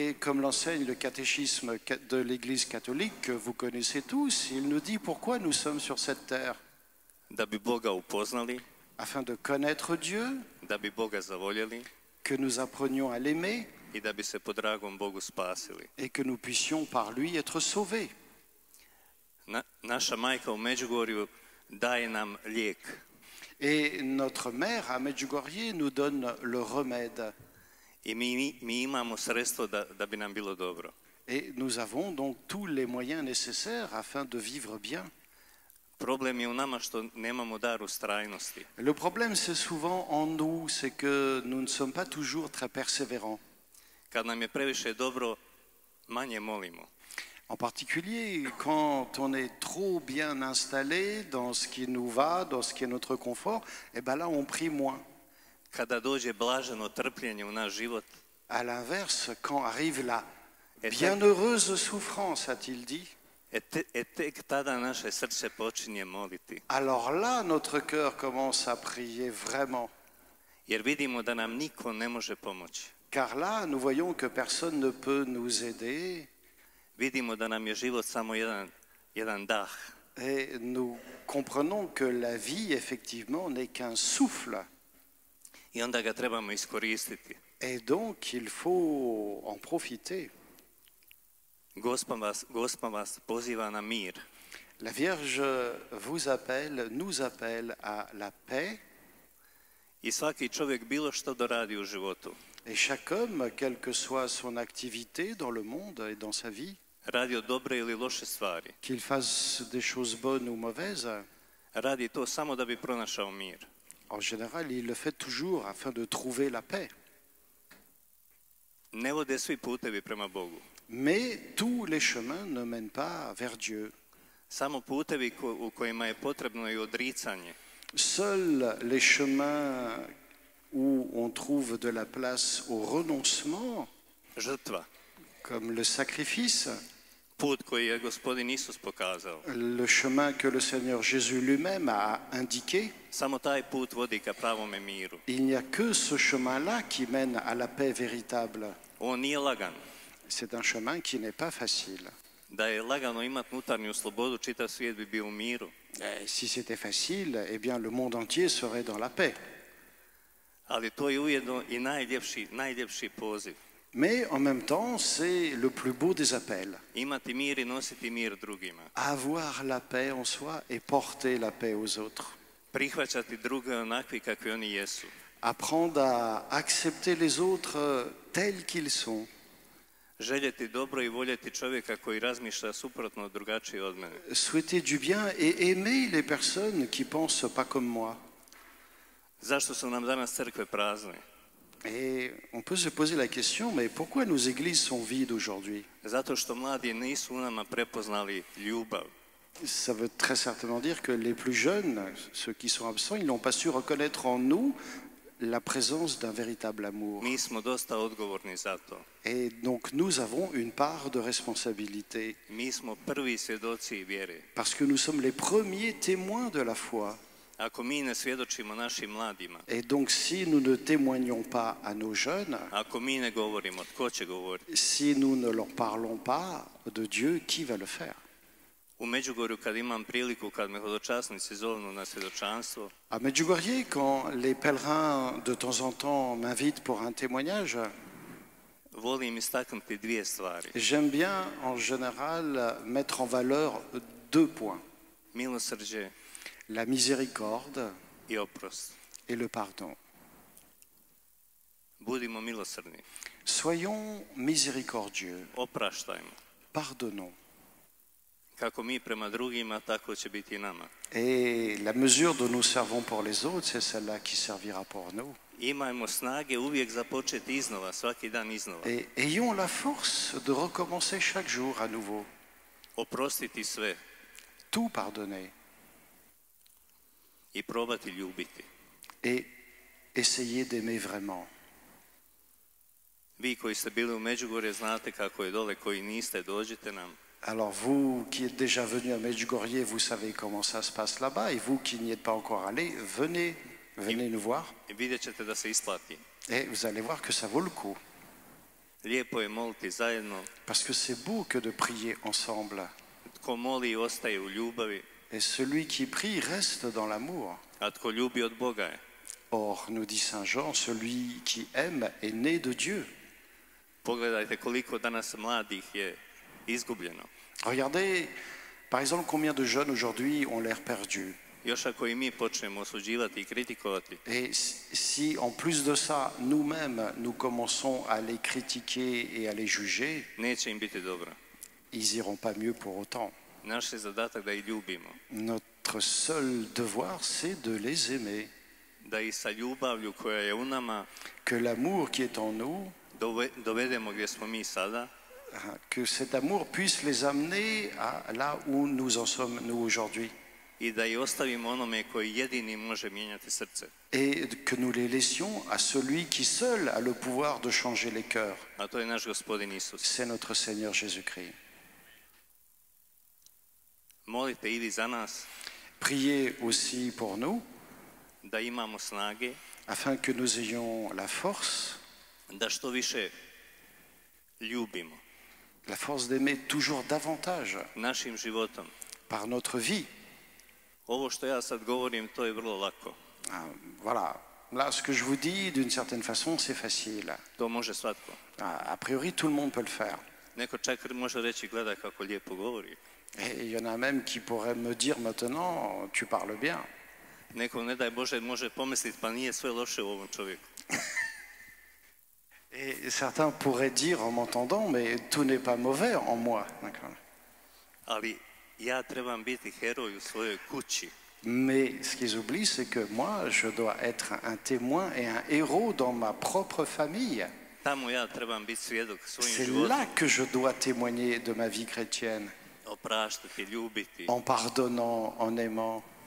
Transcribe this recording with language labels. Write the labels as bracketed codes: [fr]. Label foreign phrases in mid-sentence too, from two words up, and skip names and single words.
[fr] Et comme l'enseigne le catéchisme de l'Église catholique que vous connaissez tous, il nous dit pourquoi nous sommes sur cette terre. [hr] Da bi Boga upoznali, [fr] Afin de connaître Dieu, [hr] da bi Boga zavoljeli [fr] que nous apprenions à l'aimer [hr] i da bi se po dragom Bogu spasili. [fr] et que nous puissions par lui être sauvés. [hr] Naša majka u Međugorju daje nam lijek. [fr] Et notre mère à Medjugorje nous donne le remède. [hr] I mi imamo sredstvo da bi nam bilo dobro. [fr] Et nous avons donc tous les moyens nécessaires afin de vivre bien. [hr] Problem je u nama što nemamo dar ustrajnosti. [fr] Le problème, c'est souvent en nous, c'est que nous ne sommes pas toujours très persévérants. [hr] Kad nam je previše dobro, manje molimo. [fr] En particulier, quand on est trop bien installé dans ce qui nous va, dans ce qui est notre confort, et ben là, on prie moins. [hr] Kada dođe blaženo trpljenje u naš život, [fr] À l'inverse, quand arrive la bienheureuse souffrance, a-t-il dit, [hr] tek tada naše srce počinje moliti. [fr] alors là, notre cœur commence à prier vraiment. [hr] Jer vidimo da nam niko ne može pomoći. [fr] Car là, nous voyons que personne ne peut nous aider. [hr] Vidimo da nam je život samo jedan dah. [fr] Et nous comprenons que la vie, effectivement, n'est qu'un souffle. [hr] I onda ga trebamo iskoristiti. [fr] Et donc, il faut en profiter. [hr] Gospod vas poziva na mir. [fr] La Vierge nous appelle à la paix. [hr] I svaki čovjek bilo što doradi u životu. [fr] Et chaque homme, quelle que soit son activité dans le monde et dans sa vie, [hr] Radio dobre ili loše stvari, [fr] qu'il fasse des choses bonnes ou mauvaises, [hr] radi to samo da bi pronašao mir. [fr] en général, il le fait toujours afin de trouver la paix. [hr] Ne vode svi putevi prema Bogu. [fr] Mais tous les chemins ne mènent pas vers Dieu. [hr] Samo putevi u kojima je potrebno i odricanje. [fr] Seuls les chemins où on trouve de la place au renoncement, [hr] Žrtva. [fr] Comme le sacrifice, [hr] Put koji je Gospodin Isus pokazao. [fr] le chemin que le Seigneur Jésus lui-même a indiqué, [hr] Samo taj put vodi ka pravome miru. [fr] il n'y a que ce chemin-là qui mène à la paix véritable. [hr] On nije lagan. [fr] C'est un chemin qui n'est pas facile. [hr] Da je lagano imati unutarnju slobodu, čitav svijet bi bio u miru. [fr] Si c'était facile, eh bien le monde entier serait dans la paix. [hr] Ali to je ujedno i najljepši poziv. [fr] Mais en même temps, c'est le plus beau des appels. [hr] Imati mir i nositi mir drugima. [fr] Avoir la paix en soi et porter la paix aux autres. [hr] Prihvaćati druge onakvi kakvi oni jesu. [fr] Apprendre à accepter les autres tels qu'ils sont. [hr] Željeti dobro i voljeti čovjeka koji razmišlja suprotno drugačije od mene. [fr] Souhaiter du bien et aimer les personnes qui pensent pas comme moi. [hr] Zašto su nam danas crkve prazne? [fr] Et on peut se poser la question, mais pourquoi nos églises sont vides aujourd'hui? [hr] Zato što mladi nisu u nama prepoznali ljubav. [fr] Ça veut très certainement dire que les plus jeunes, ceux qui sont absents, ils n'ont pas su reconnaître en nous la présence d'un véritable amour. [hr] Mi smo dosta odgovorni za to. [fr] Et donc nous avons une part de responsabilité. [hr] Mi smo prvi svjedoci vjere. [fr] Parce que nous sommes les premiers témoins de la foi. [hr] Ako mi ne svjedočimo našim mladima, [fr] Et donc si nous ne témoignons pas à nos jeunes, [hr] ako mi ne govorimo, tko će govoriti? [fr] si nous ne leur parlons pas de Dieu, qui va le faire? [hr] U Međugorju kad imam priliku, kad me hodočasnici zovnu na svjedočanstvo, [fr] À Medjugorje, quand les pèlerins de temps en temps m'invitent pour un témoignage, [hr] volim istaknuti dvije stvari. [fr] j'aime bien en général mettre en valeur deux points. [hr] Milosrđe [fr] La miséricorde [hr] i oprost. [fr] et le pardon. [hr] Budimo milosrdni. [fr] Soyons miséricordieux, [hr] Opraštajmo. [fr] pardonnons. [hr] Kako mi prema drugima, tako će biti i nama. [fr] Et la mesure dont nous servons pour les autres, c'est celle-là qui servira pour nous. [hr] Imajmo snage uvijek započeti iznova, svaki dan iznova. [fr] Et ayons la force de recommencer chaque jour à nouveau. [hr] Oprostiti sve [fr] Tout pardonner [hr] i probati ljubiti. [fr] et essayer d'aimer vraiment. [hr] Vi koji ste bili u Međugorje znate kako je dole, koji niste, dođite nam. [fr] Alors vous qui êtes déjà venus à Medjugorje, vous savez comment ça se passe là-bas. Et vous qui n'y êtes pas encore allés, venez nous voir. [hr] I vidjet ćete da se isplati. [fr] Et vous allez voir que ça vaut le coup. [hr] Lijepo je moliti zajedno. [fr] Parce que c'est beau que de prier ensemble. [hr] Tko moli ostaje u ljubavi, [fr] Et celui qui prie reste dans l'amour. [hr] a tko ljubi od Boga je. [fr] Or, nous dit Saint Jean, celui qui aime est né de Dieu. [hr] Pogledajte koliko danas mladih je izgubljeno. [fr] Regardez, par exemple, combien de jeunes aujourd'hui ont l'air perdus. [hr] Još ako i mi počnemo osuđivati i kritikovati, [fr] Et si en plus de ça, nous-mêmes, nous commençons à les critiquer et à les juger, [hr] neće im biti dobro. [fr] ils iront pas mieux pour autant. [hr] Naš je zadatak da ih ljubimo, [fr] Notre seul devoir, c'est de les aimer. [hr] da ih sa ljubavlju koja je u nama [fr] Que l'amour qui est en nous, [hr] dovedemo gdje smo mi sada, [fr] que cet amour puisse les amener à là où nous en sommes, nous, aujourd'hui. [hr] i da ih ostavimo onome koji jedini može mijenjati srce. [fr] Et que nous les laissions à celui qui seul a le pouvoir de changer les cœurs. [hr] A to je naš Gospodin Isus. [fr] C'est notre Seigneur Jésus-Christ. [hr] Molite i vi za nas [fr] Priez aussi pour nous, [hr] da imamo snage, [fr] afin que nous ayons la force [hr] da što više ljubimo [fr] la force d'aimer toujours davantage [hr] našim životom. [fr] par notre vie. [hr] Ovo što ja sad govorim, to je vrlo lako. [fr] Voilà. Là, ce que je vous dis, d'une certaine façon, c'est facile. [hr] To može svatko. [fr] A priori, tout le monde peut le faire. [hr] Neko čak može reći, gledaj kako lijepo govori. [fr] Et il y en a même qui pourraient me dire maintenant, tu parles bien. [hr] Neko, ne daj Bože, može pomisliti, pa nije sve loše u ovom čovjeku. [fr] Et certains pourraient dire en m'entendant, mais tout n'est pas mauvais en moi. [hr] Ali ja trebam biti heroj u svojoj kući. [fr] Mais ce qu'ils oublient, c'est que moi, je dois être un témoin et un héros dans ma propre famille. C'est là que je dois témoigner de ma vie chrétienne. En pardonnant, en aimant.